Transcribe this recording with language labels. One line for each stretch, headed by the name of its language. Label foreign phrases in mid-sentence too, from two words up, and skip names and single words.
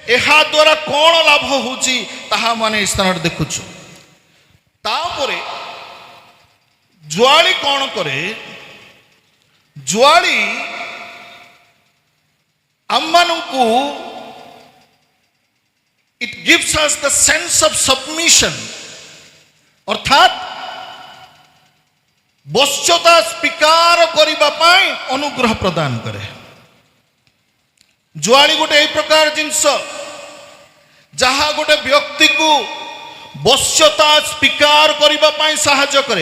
Odia: ଏହା ଦ୍ୱାରା କ'ଣ ଲାଭ ହେଉଛି ତାହା ମାନେ ଏ ସ୍ଥାନରେ ଦେଖୁଛୁ। ତାପରେ ଜୁଆଳି କ'ଣ କରେ? ଜୁଆଳି ଆମମାନଙ୍କୁ
English: it gives us the sense of submission,
Odia: ଅର୍ଥାତ୍ ବଶ୍ୟତା ସ୍ୱୀକାର କରିବା ପାଇଁ ଅନୁଗ୍ରହ ପ୍ରଦାନ କରେ। ଜୁଆଳି ଗୋଟେ ଏହି ପ୍ରକାର ଜିନିଷ ଯାହା ଗୋଟେ ବ୍ୟକ୍ତିକୁ ବଶ୍ୟତା ସ୍ୱୀକାର କରିବା ପାଇଁ ସାହାଯ୍ୟ କରେ।